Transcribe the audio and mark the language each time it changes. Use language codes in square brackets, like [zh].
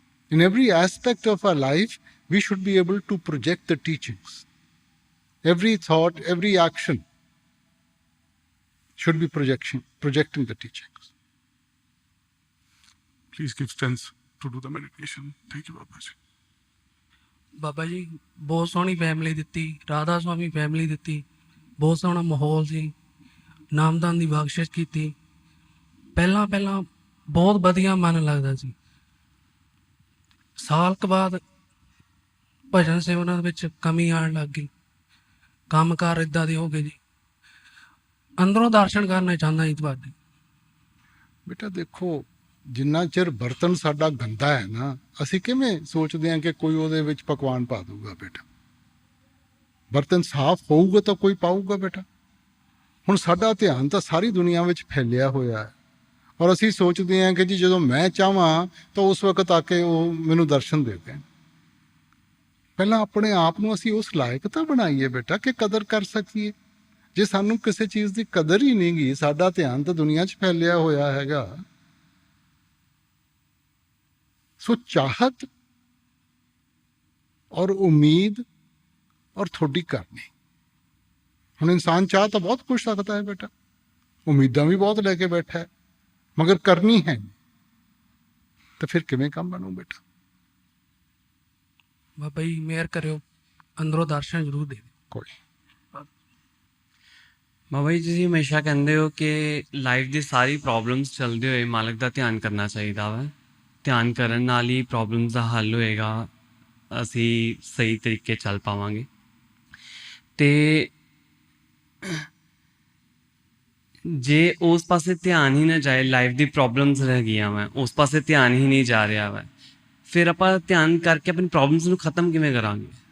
[en] In every aspect of our life, we should be able to project the teachings. Every thought, every action should be projecting the teachings. Please give strength to do the meditation. Thank you, Babaji. [pa] Baba ji ਬਹੁਤ ਸੋਹਣੀ family ਦਿੱਤੀ, Radha Swami family ਦਿੱਤੀ, ਬਹੁਤ ਸੋਹਣਾ ਮਾਹੌਲ ਸੀ, ਨਾਮਦਾਨ ਦੀ ਬਖਸ਼ਿਸ਼ ਕੀਤੀ। ਪਹਿਲਾਂ ਬਹੁਤ ਵਧੀਆ ਮਨ ਲੱਗਦਾ ਸੀ। ਸਾਲ ਕੁ ਬਾਅਦ ਭਜਨ ਸੇਵਨਾਂ ਵਿੱਚ ਕਮੀ ਆਉਣ ਲੱਗ ਗਈ, ਕੰਮਕਾਰ ਇੱਦਾਂ ਦੇ ਹੋ ਗਏ ਜੀ। ਅੰਦਰੋਂ ਦਰਸ਼ਨ ਕਰਨਾ ਚਾਹੁੰਦਾ ਜੀ ਤੁਹਾਡੇ। ਬੇਟਾ ਦੇਖੋ, ਜਿੰਨਾ ਚਿਰ ਬਰਤਨ ਸਾਡਾ ਗੰਦਾ ਹੈ ਨਾ, ਅਸੀਂ ਕਿਵੇਂ ਸੋਚਦੇ ਹਾਂ ਕਿ ਕੋਈ ਉਹਦੇ ਵਿੱਚ ਪਕਵਾਨ ਪਾ ਦੂਗਾ। ਬੇਟਾ ਬਰਤਨ ਸਾਫ਼ ਹੋਊਗਾ ਤਾਂ ਕੋਈ ਪਾਊਗਾ। ਬੇਟਾ ਹੁਣ ਸਾਡਾ ਧਿਆਨ ਤਾਂ ਸਾਰੀ ਦੁਨੀਆ ਵਿੱਚ ਫੈਲਿਆ ਹੋਇਆ ਹੈ, ਔਰ ਅਸੀਂ ਸੋਚਦੇ ਹਾਂ ਕਿ ਜੀ ਜਦੋਂ ਮੈਂ ਚਾਹਾਂ ਤਾਂ ਉਸ ਵਕਤ ਆ ਕੇ ਉਹ ਮੈਨੂੰ ਦਰਸ਼ਨ ਦੇ ਦੇਣ। ਪਹਿਲਾਂ ਆਪਣੇ ਆਪ ਨੂੰ ਅਸੀਂ ਉਸ ਲਾਇਕ ਤਾਂ ਬਣਾਈਏ ਬੇਟਾ ਕਿ ਕਦਰ ਕਰ ਸਕੀਏ। ਜੇ ਸਾਨੂੰ ਕਿਸੇ ਚੀਜ਼ ਦੀ ਕਦਰ ਹੀ ਨਹੀਂ ਗੀ, ਸਾਡਾ ਧਿਆਨ ਤਾਂ ਦੁਨੀਆ 'ਚ ਫੈਲਿਆ ਹੋਇਆ ਹੈਗਾ। [hi] सो चाहत और उम्मीद और थोड़ी करनी। हुण इंसान चाह तो बहुत कुछ सकता है बेटा, उम्मीदां भी बहुत लेके बैठा है, मगर करनी है तो फिर किवें काम बनू बेटा। बाबा जी मेहर करियो, अंदरों दर्शन जरूर दे। कोई [pa] ਬਾਬਾ ਜੀ ਤੁਸੀਂ ਹਮੇਸ਼ਾ ਕਹਿੰਦੇ ਹੋ ਕਿ ਲਾਈਫ ਦੀ ਸਾਰੀ ਪ੍ਰੋਬਲਮਸ ਚੱਲਦੇ ਹੋਏ ਮਾਲਕ ਦਾ ਧਿਆਨ ਕਰਨਾ ਚਾਹੀਦਾ ਵਾ। ਧਿਆਨ ਕਰਨ ਨਾਲ ਹੀ ਪ੍ਰੋਬਲਮਸ ਦਾ ਹੱਲ ਹੋਏਗਾ, ਅਸੀਂ ਸਹੀ ਤਰੀਕੇ ਚੱਲ ਪਾਵਾਂਗੇ। ਅਤੇ ਜੇ ਉਸ ਪਾਸੇ ਧਿਆਨ ਹੀ ਨਾ ਜਾਏ, ਲਾਈਫ ਦੀ ਪ੍ਰੋਬਲਮਸ ਰਹਿ ਗਈਆਂ ਵਾ, ਉਸ ਪਾਸੇ ਧਿਆਨ ਹੀ ਨਹੀਂ ਜਾ ਰਿਹਾ ਵਾ, ਫਿਰ ਆਪਾਂ ਧਿਆਨ ਕਰਕੇ ਆਪਣੀ ਪ੍ਰੋਬਲਮਸ ਨੂੰ ਖ਼ਤਮ ਕਿਵੇਂ ਕਰਾਂਗੇ?